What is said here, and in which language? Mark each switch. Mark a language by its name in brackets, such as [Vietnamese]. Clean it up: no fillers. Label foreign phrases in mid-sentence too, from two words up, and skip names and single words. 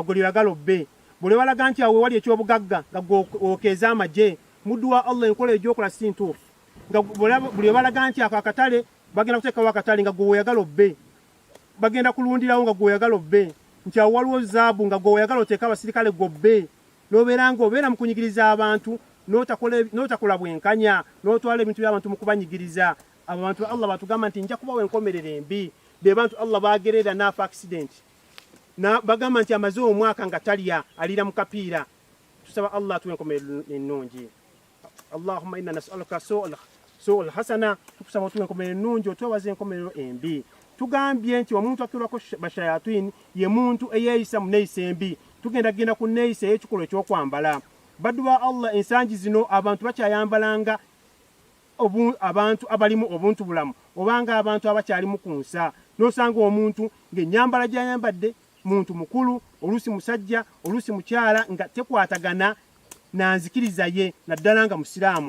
[Ganda] gwe lyagala obbe, buli balaga nti awo wali ekyobugagga nga gwe okeeza amagye, muddu wa Allah enkola egyokola si ntuufu, nga buli balaga nti ako akatale bagenda kuteekawo akatale nga gwe oyagala obbe, bagenda kulundirawo nga gwe oyagala obbe, nti awo waliwo zaabu nga gwe oyagala oteeka abasirikale gobbe, n'obeera ng'obeera mu kunyigiriza abantu n'otakola bwenkanya, n'otwala ebintu by'abantu mu kubanyigiriza. Abo bantu Allah batugamba nti nja kubawa enkomerero embi, be bantu Allah bagerera n'afa accident, bagamba nti amaze omwaka nga talya, alira mu kapiira. Tusaba Allah atuwe enkomerero ennungi. [Arabic] Allahumma inna nas'aluka su'ul hasana, [Ganda] tukusaba otuwe enkomerero ennungi, otwebaze enkomerero embi. Tugambye nti omuntu akirwako bashayatini ye muntu eyeeyisa mu neeyisa embi. Tugenda ku neeyisa ey'ekikolwa ekyokwambala. Baddu ba Allah ensangi zino abantu bakyayambalanga abantu abalimu obuntu bulamu, obanga abantu abakyalimu ku nsa, n'osanga omuntu ng'ennyambala gy'ayambadde muntu mukulu, oluusi musajja, oluusi mukyala, nga tekwatagana nanzikiriza ye, naddala nga musiraamu.